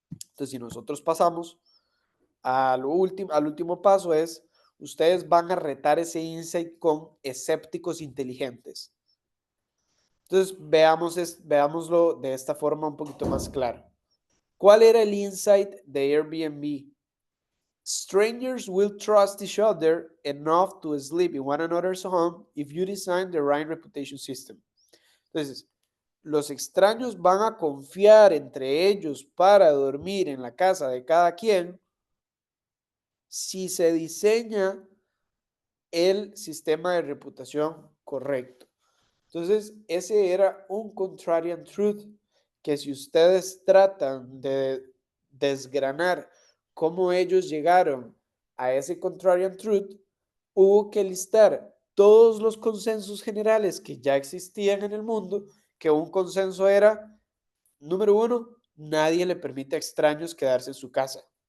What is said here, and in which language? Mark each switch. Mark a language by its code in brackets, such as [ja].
[es] Entonces, si nosotros pasamos al último paso es, ustedes van a retar ese insight con escépticos inteligentes. Entonces, veámoslo de esta forma un poquito más clara. ¿Cuál era el insight de Airbnb? [en] Strangers will trust each other enough to sleep in one another's home if you design the right reputation system. [es] Entonces, los extraños van a confiar entre ellos para dormir en la casa de cada quien si se diseña el sistema de reputación correcto. Entonces, ese era un contrarian truth que si ustedes tratan de desgranar cómo ellos llegaron a ese contrarian truth, hubo que listar todos los consensos generales que ya existían en el mundo, que un consenso era, número uno, nadie le permite a extraños quedarse en su casa.